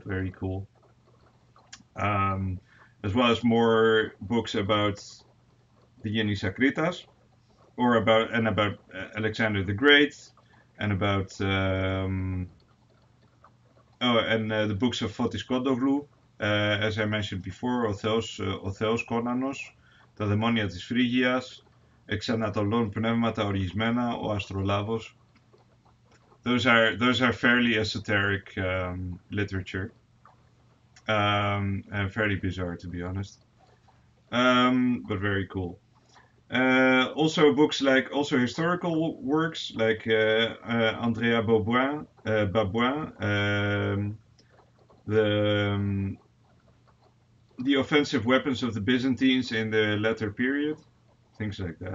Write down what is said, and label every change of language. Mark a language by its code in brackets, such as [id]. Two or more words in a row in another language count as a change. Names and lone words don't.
[en] Very cool. As well as more books about the Yenis Akritas, or about Alexander the Great, and about the books of Fotis Iliopoulos, as I mentioned before, ο Θεός Κόνανος, τα δαιμόνια της Φρίγιας, εξ Ανατολών πνεύματα οργισμένα, ο Αστρολάβος. Those are fairly esoteric literature, and fairly bizarre, to be honest, but very cool. Also books like historical works like Andrea Babouin, the offensive weapons of the Byzantines in the latter period, things like that.